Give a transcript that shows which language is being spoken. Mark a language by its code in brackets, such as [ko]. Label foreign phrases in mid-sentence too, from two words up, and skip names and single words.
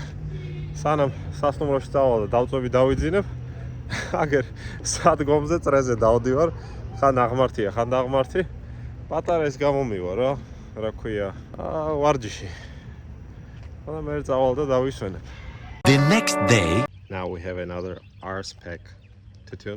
[ka] სანამ სასტუმროში წავალ და დავწვევი დავიძინებ, აგერ სადგომზე წრეზე დავდივარ, ხან აღმართია, ხან დაღმართი. პატარა ეს გამომივა რა. რა ქვია, ვარჯიში. და მე წავალ და დავისვენებ. [en] The next day. Now we have another R spec to tune.